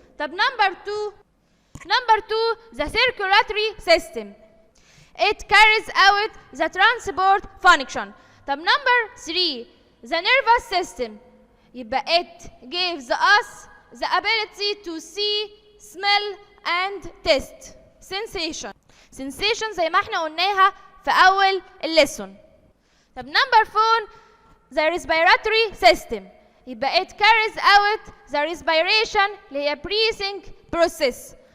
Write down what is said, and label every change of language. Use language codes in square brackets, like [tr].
[en] طب number 2 the circulatory system. It carries out the transport function. طب number 3 the nervous system. يبقى it gives us the ability to see, smell and taste. [ar] sensation زي ما احنا قلناها في أول الليسون. [en] طب number 4 the respiratory system. يبقى it carries out the respiration [ar] اللي هي [en] breathing process.